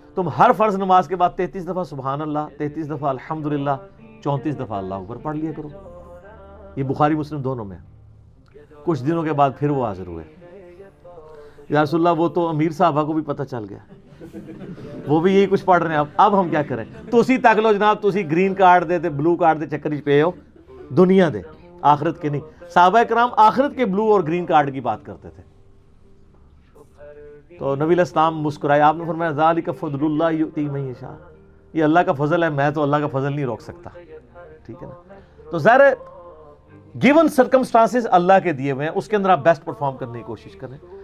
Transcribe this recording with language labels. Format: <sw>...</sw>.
<ur>تم ہر فرض نماز کے بعد 33 دفعہ سبحان اللہ, 33 دفعہ الحمدللہ, 34 دفعہ اللہ اکبر پڑھ لیا کرو. یہ بخاری مسلم دونوں میں. کچھ دنوں کے بعد پھر وہ حاضر ہوئے, یا رسول اللہ وہ تو امیر صحابہ کو بھی پتہ چل گیا, وہ بھی یہی کچھ پڑھ رہے ہیں. اب ہم کیا کریں؟</ur> <pa>تو اسی تک لو جناب, تو اسی گرین کارڈ دے تے بلو کارڈ دے چکر پہ ہو, دنیا دے آخرت کے نہیں.</pa> <ur>صحابہ کرام آخرت کے بلو اور گرین کارڈ کی بات کرتے تھے. تو نبی علیہ السلام مسکرائے, آپ نے فرمایا</ur> <ar>ذالک فضل اللہ یؤتی من یشاء,</ar> <ur>یہ اللہ کا فضل ہے, میں تو اللہ کا فضل نہیں روک سکتا. ٹھیک ہے نا. تو ظاہر ہے</ur> <en>given circumstances</en> <ur>اللہ کے دیے ہوئے ہیں, اس کے اندر آپ</ur> <en>best perform</en> <ur>کرنے کی کوشش کریں.</ur>